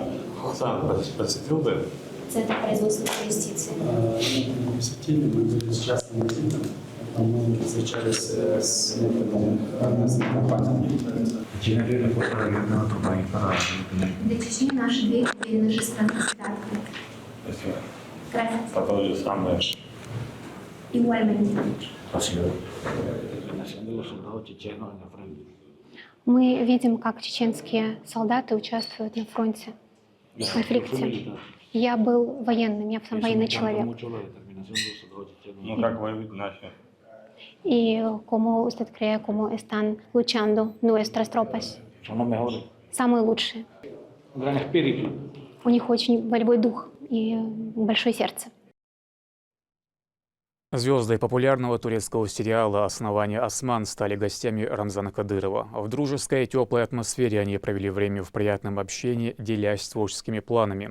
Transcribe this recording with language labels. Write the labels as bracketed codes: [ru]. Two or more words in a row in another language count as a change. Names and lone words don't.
[ru] Хасан посетил, да? Центр производственных инвестиций. Мы посетили, мы были с частным визитом, мы встречались с разными компаниями. Для Чечни наши двери уверены же страны. [es] Gracias. Igualmente. [ru] Мы видим, как чеченские солдаты участвуют на фронте в конфликте. Я был военным, я сам военный человек. Ну, как воюют наши? [es] ¿Y cómo usted cree cómo están luchando nuestras tropas? [ru] Самые лучшие. У них очень волевой дух и большое сердце. Звезды популярного турецкого сериала «Основание Осман» стали гостями Рамзана Кадырова. В дружеской и теплой атмосфере они провели время в приятном общении, делясь творческими планами.